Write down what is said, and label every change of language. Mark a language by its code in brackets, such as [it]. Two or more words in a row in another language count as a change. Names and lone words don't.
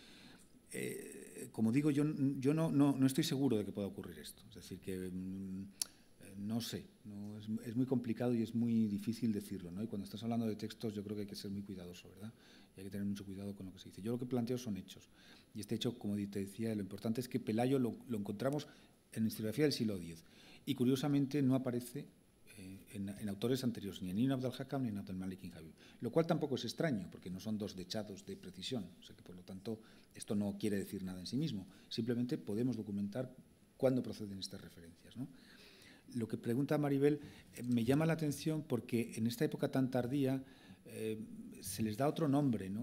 [es] Como digo, yo no estoy seguro de que pueda ocurrir esto, es decir, que no sé, es muy complicado y es muy difícil decirlo, ¿no? Y cuando estás hablando de textos yo creo que hay que ser muy cuidadoso, ¿verdad? Y hay que tener mucho cuidado con lo que se dice. Yo lo que planteo son hechos, y este hecho, como te decía, lo importante es que Pelayo lo encontramos en la historiografía del siglo X, y curiosamente no aparece en autores anteriores, ni en Ibn Abd al-Hakam ni en Abdelmalik ibn Habib, lo cual tampoco es extraño, porque no son dos dechados de precisión, o sea que por lo tanto esto no quiere decir nada en sí mismo, simplemente podemos documentar cuándo proceden estas referencias, ¿no? Lo que pregunta Maribel me llama la atención porque en esta época tan tardía se les da otro nombre, ¿no?